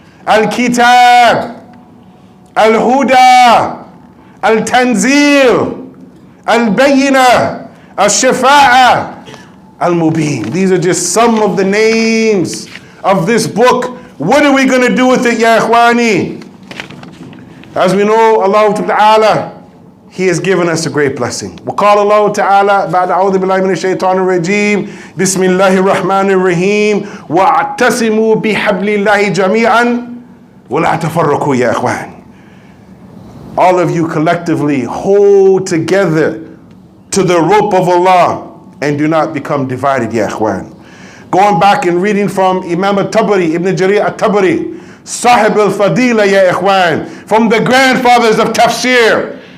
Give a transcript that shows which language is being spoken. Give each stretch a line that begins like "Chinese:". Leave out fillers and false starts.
Arabic: Al-Kitab, Al-Huda, Al-Tanzil, Al-Bayyinah, Al-Shafa'ah, Al-Mubin.
English: These are just some of the names of this book. What are we going to do with it, Ya Ikhwani? As we know, Allah Ta'ala, He has given us a great blessing.
Arabic: وقال الله تعالى بعد أعوذ بالله من الشيطان الرجيم بسم الله الرحمن الرحيم واعتصموا بحبل الله جميعا ولا تفرقوا يا إخوان.
English: All of you collectively hold together to the rope of Allah and do not become divided, ya Ikhwan. Going back and reading from Imam al-Tabari, Ibn Jarir al-Tabari, Sahib al-Fadila, ya Ikhwan, from the grandfathers of tafsir.